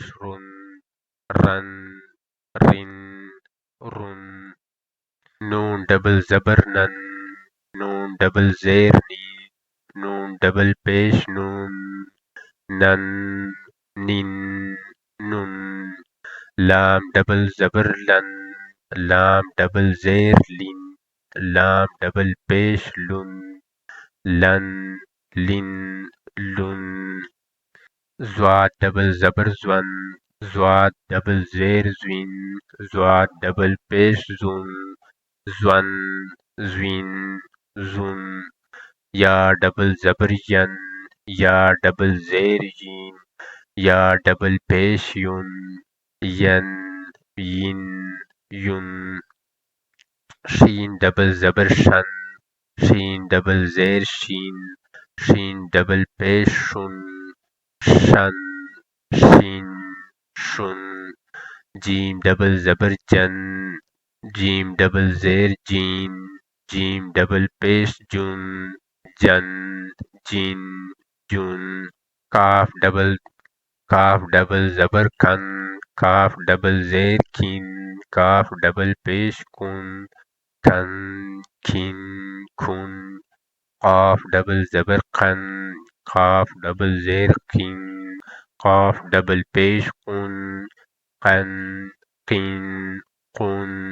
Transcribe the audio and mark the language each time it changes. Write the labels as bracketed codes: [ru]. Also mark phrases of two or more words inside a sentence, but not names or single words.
[ur] رن رن رن رن نون ڈبل زبر نن نون ڈبل زیر نی نون ڈبل پیش نون نن نن نن لام ڈبل زبر لن لام ڈبل زیر لن لام ڈبل پیش لن لن لن لن زواد ڈبل زبر زون زواد ڈبل زیر زوین زواد ڈبل پیش زون زون زوین زون یا ڈبل زبر ین یا ڈبل زیر ین یا ڈبل پیش یون ین ین یون شین ڈبل زبر شن شین ڈبل زیر شین شین ڈبل پیش شن شن شین شن جیم ڈبل زبر جن جیم ڈبل زیر جین جیم ڈبل پیش جن جن جن جن کاف ڈبل زبر کن کاف ڈبل زیر کن کاف ڈبل پیش کن کن کن کن قاف ڈبل زبر قن قاف ڈبل زیر قن قاف ڈبل پیش قن قن قن قن